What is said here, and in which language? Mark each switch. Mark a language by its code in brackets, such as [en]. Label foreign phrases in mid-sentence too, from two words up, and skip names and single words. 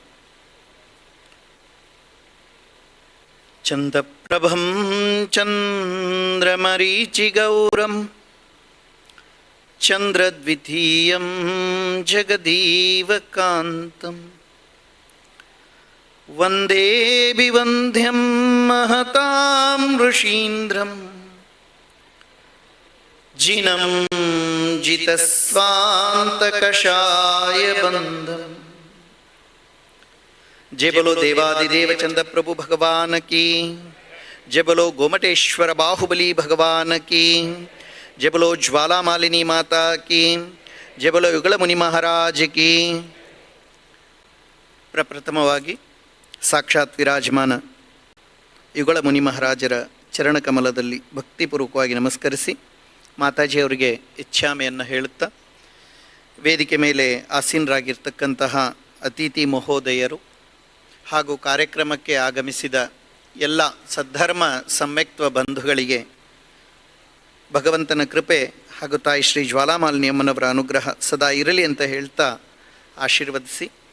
[sa] चन्दप्रभं चन्द्रमरीचिगौरं चन्द्रद्वितीयं जगदीवकान्तं वन्दे बिवन्द्यं महतां ऋषीन्द्रं जिनं जितस्वान्तकषाय बन्धम्। [hi] जय बोलो देवादिदेव चंद प्रभु भगवान की, जय बोलो गोमटेश्वर बाहुबली भगवान की, जय बोलो ज्वाला मालिनी माता की, जय बोलो युगल मुनि महाराज की। [kn] ಪ್ರಪ್ರಥಮವಾಗಿ ಸಾಕ್ಷಾತ್ ವಿರಾಜಮಾನ ಯುಗಳ ಮುನಿ ಮಹಾರಾಜರ ಚರಣಕಮಲದಲ್ಲಿ ಭಕ್ತಿಪೂರ್ವಕವಾಗಿ ನಮಸ್ಕರಿಸಿ ಮಾತಾಜಿಯವರಿಗೆ ಇಚ್ಛಾಮೆಯನ್ನು ಹೇಳುತ್ತಾ, ವೇದಿಕೆ ಮೇಲೆ ಆಸೀನರಾಗಿರ್ತಕ್ಕಂತಹ ಅತಿಥಿ ಮಹೋದಯರು ಹಾಗೂ ಕಾರ್ಯಕ್ರಮಕ್ಕೆ ಆಗಮಿಸಿದ ಎಲ್ಲ ಸದ್ಧರ್ಮ ಸಮ್ಯಕ್ತ್ವ ಬಂಧುಗಳಿಗೆ ಭಗವಂತನ ಕೃಪೆ ಹಾಗೂ ತಾಯಿ ಶ್ರೀ ಜ್ವಾಲಾಮಾಲಿನಿ ಅಮ್ಮನವರ ಅನುಗ್ರಹ ಸದಾ ಇರಲಿ ಅಂತ ಹೇಳ್ತಾ ಆಶೀರ್ವದಿಸಿ,